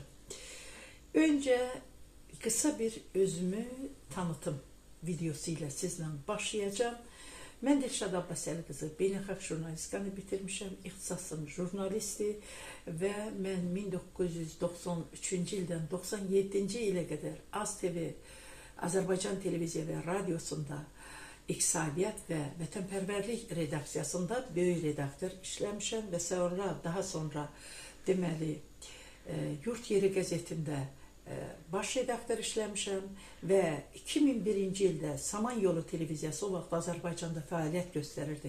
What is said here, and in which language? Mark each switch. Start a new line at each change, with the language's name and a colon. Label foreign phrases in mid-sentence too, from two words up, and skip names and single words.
Turkish: Önce kısa bir özümü tanıtım videosu ile sizle başlayacağım.
Azerbaijani: Ben Dilşad Abbaseli kızı, beynəlxalq jurnalistliğini bitirmişim, ixtisasım jurnalisti ve ben 1993 ildən 97 ile kadar AzTV, Azərbaycan Televiziya və Radiosunda iqtisadiyyat və vətənpərvərlik redaksiyasında böyük redaktor işləmişəm və daha sonra deməli Yurt Yeri qəzetində baş redaktor işləmişəm və 2001-ci ildə Samanyolu televiziyası o vaxt Azərbaycanda fəaliyyət göstərirdi.